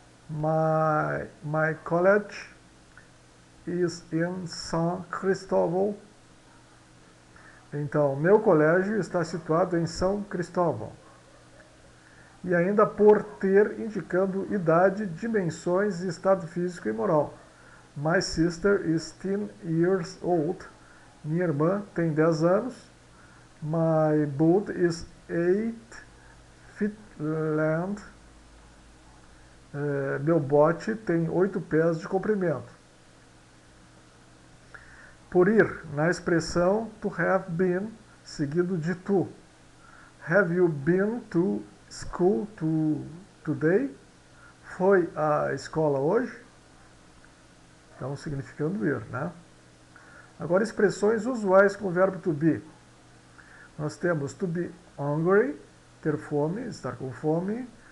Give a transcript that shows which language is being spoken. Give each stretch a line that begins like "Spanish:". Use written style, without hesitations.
English: My college is in São Cristóvão.
Portuguese: Então, meu colégio está situado em São Cristóvão. E ainda por ter, indicando idade, dimensões e estado físico e moral.
English: My sister is 10 years old.
Portuguese: Minha irmã tem 10 anos.
English: My boat is 8 feet long.
Portuguese: Meu bote tem 8 pés de comprimento. Por ir, na expressão to have been, seguido de to.
English: Have you been to school today?
Portuguese: Foi à escola hoje? Então, significando ir, né? Agora, expressões usuais com o verbo to be. Nós temos to be hungry, ter fome, estar com fome.